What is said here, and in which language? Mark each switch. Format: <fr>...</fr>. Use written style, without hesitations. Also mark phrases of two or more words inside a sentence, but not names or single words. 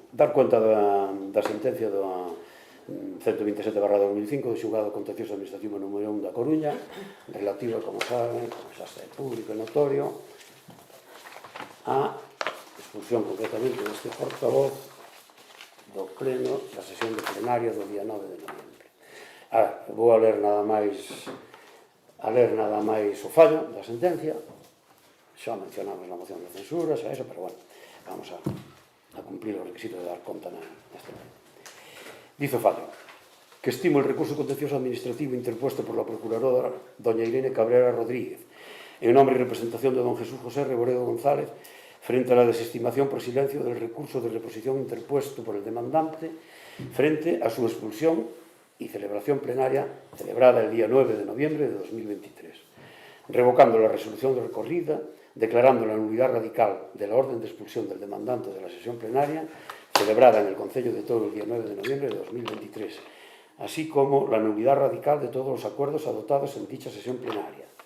<gl>Dar conta da sentencia do 127/2005 do xulgado contencioso administrativo número 1 da Coruña, relativa, como saben, como xa está público e notorio, a expulsión concretamente deste portavoz do pleno da sesión de plenaria do día 9 de novembro. Vou a ler nada máis o fallo da sentencia. Xa mencionamos na moción de censura, xa eso, pero bueno,</gl> <es>vamos a cumplir</es> <gl>o requisito de dar conta neste momento.</gl> <es>Dice o fallo que estimo el recurso contencioso administrativo interpuesto por la procuradora doña Irene Cabrera Rodríguez en nombre y representación de don Jesús José Reboredo González frente a la desestimación por silencio del recurso de reposición interpuesto por el demandante frente a su expulsión y celebración plenaria celebrada el día 9 de noviembre de 2023, revocando la resolución de recorrida, declarando la nulidad radical de la orden de expulsión del demandante de la sesión plenaria celebrada en el Concello de Toro el día 9 de noviembre de 2023, así como la nulidad radical de todos los acuerdos adoptados en dicha sesión plenaria.</es>